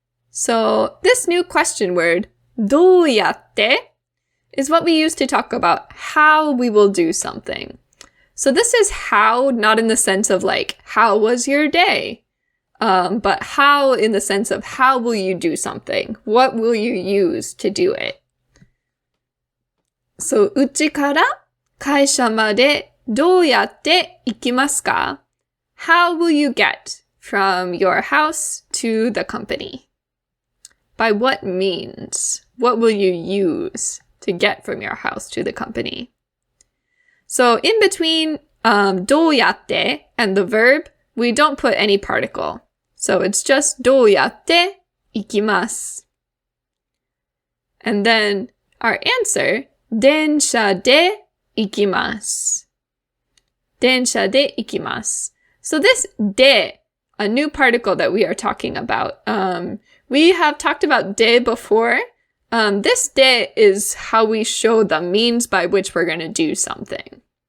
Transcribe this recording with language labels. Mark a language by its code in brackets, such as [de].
[en] So this new question word, どうやって is what we use to talk about how we will do something. So this is how, not in the sense of like, how was your day? But how in the sense of how will you do something? What will you use to do it? [ja] So, うちから会社までどうやって行きますか？ [en] How will you get from your house to the company? By what means? What will you use to get from your house to the company? So, in between どうやって and the verb, we don't put any particle. So, it's just [ja] どうやって行きます。 [en] And then our answer, [ja] 電車で行きます。電車で行きます。 [en] So this で, a new particle that we are talking about. We have talked about で before. This で is how we show the means by which we're going to do something.